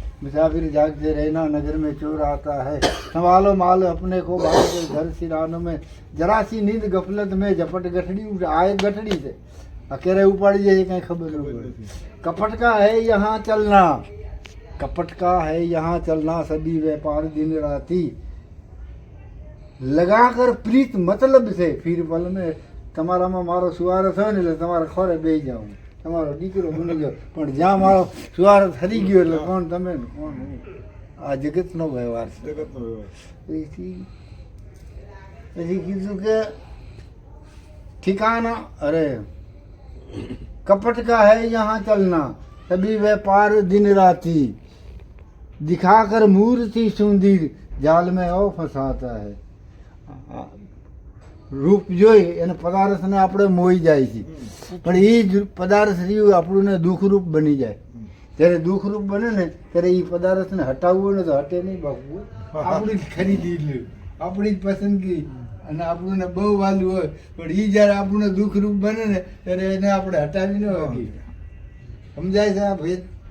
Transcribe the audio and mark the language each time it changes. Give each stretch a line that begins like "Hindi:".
Hindi: मुसाफिर जागते रहना नगर में चोर आता है. संभालो माल अपने को बांध कर घर सिरानों में जरा सी नींद गफलत में झपट गठड़ी.
Gujarati: આ એક ગઠડી છે. આ ક્યારે ઉપાડી જાય કઈ ખબર ન પડે.
Hindi: कपट का है यहाँ चलना. कपट का है यहाँ चलना सभी व्यापार दिन राती. लगा कर प्रीत मतलब છે फिर पल में.
Gujarati: તમારામાં મારો સુવારો થયો ને એટલે તમારે ખોરે બેસી જાઉં. તમારો દીકરો બની ગયો પણ જ્યાં મારો સુવારો થરી ગયો એટલે કોણ તમે ને કોણ હું. આ જગતનો વ્યવહાર છે. પછી કીધું કે
Hindi: ठिकाना अरे कपट का है यहाँ चलना सभी व्यापार दिन राती. दिखाकर मूर्ति सुंदर जाल में और फंसाता है.
Gujarati: રૂપ જોઈ એને પદાર્થને આપણે મોઈ જાય છે. પણ એ જ પદાર્થ રહ્યું આપણને દુઃખરૂપ બની જાય. જ્યારે દુઃખરૂપ બને ને ત્યારે એ પદાર્થને હટાવવું ને તો હટે નહીં બાપુ. આપણી જ ખરીદી લે, આપણી જ પસંદગી અને આપણને બહુ વાલું હોય પણ એ જ્યારે આપણને દુઃખરૂપ બને ને ત્યારે એને આપણે હટાવી ન શકીએ. સમજાય છે આ ભેદ?